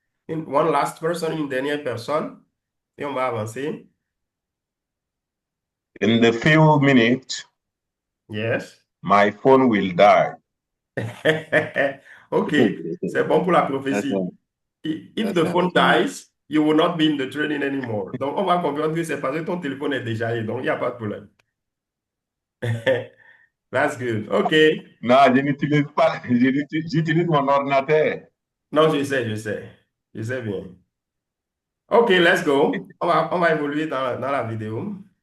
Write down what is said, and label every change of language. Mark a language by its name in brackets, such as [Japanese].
[English] One last person, [French] une dernière personne. Et on va avancer. [English] In the few minutes, Yes. my phone will die. Okay. [French] C'est bon pour la prophétie. [English] If the phone dies, you will not be in the training anymore. [French] Donc, on va comprendre que c'est parce que ton téléphone est déjà allé. Donc, il n'y a pas de problème. [English] That's good. Okay. [French] Non, je n'utilise pas, j'utilise mon ordinateur. Non, je sais bien. OK, [English] let's go. [French] On va évoluer dans la vidéo.